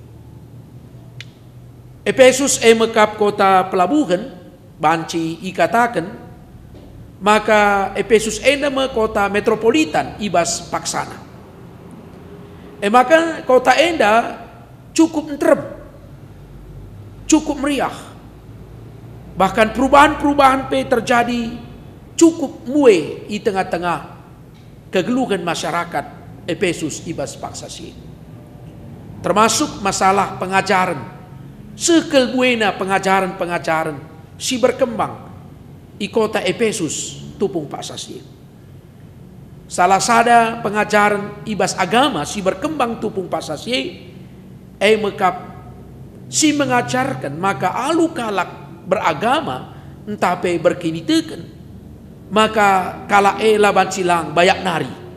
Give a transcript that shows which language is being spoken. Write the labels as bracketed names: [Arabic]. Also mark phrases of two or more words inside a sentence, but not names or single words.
[Batak Karo] Efesus mekap kota pelabuhan, banci ikatakan, maka Efesus nama kota metropolitan ibas paksana. Maka kota enda cukup entrem, cukup meriah. Bahkan perubahan-perubahan terjadi cukup mue di tengah-tengah kegeluhan masyarakat Efesus ibas paksasi. Termasuk masalah pengajaran. Sekel buena pengajaran-pengajaran si berkembang di kota Efesus tupung paksasi. Salah sada pengajaran ibas agama si berkembang tupung paksasi mekap si mengajarkan maka alu kalak beragama entape berkinitekan maka kala laban silang bayak nari.